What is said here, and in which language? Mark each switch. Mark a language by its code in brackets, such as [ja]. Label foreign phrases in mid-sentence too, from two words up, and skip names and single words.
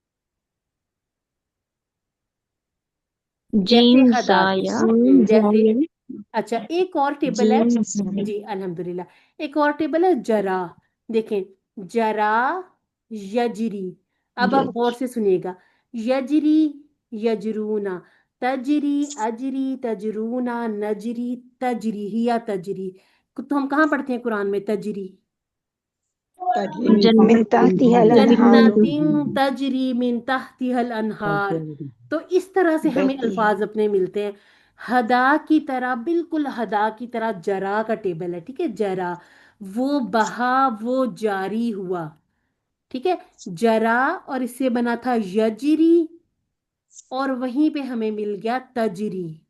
[hi] जैसे जीम हदा के। जाया जैसे अच्छा, एक और टेबल है जी, अल्हम्दुलिल्लाह। एक और टेबल है जरा। देखें, जरा, यजरी। अब आप गौर से सुनिएगा। [ar] يجري، يجرون، تجري، أجري، تجرون، نجري، تجري، هي تجري. [hi] तो हम कहाँ पढ़ते हैं कुरान में तजरी? [ar] من تحتها الأنهار. جنات تجري من تحتها الأنهار. [hi] तो इस तरह से हमें बहती है। अल्फाज अपने मिलते हैं। हदा की तरह, बिल्कुल हदा की तरह जरा का टेबल है, ठीक है। जरा, वो बहा, वो जारी हुआ, ठीक है। जरा, और इससे बना था यजरी, और वहीं पे हमें मिल गया तजरी।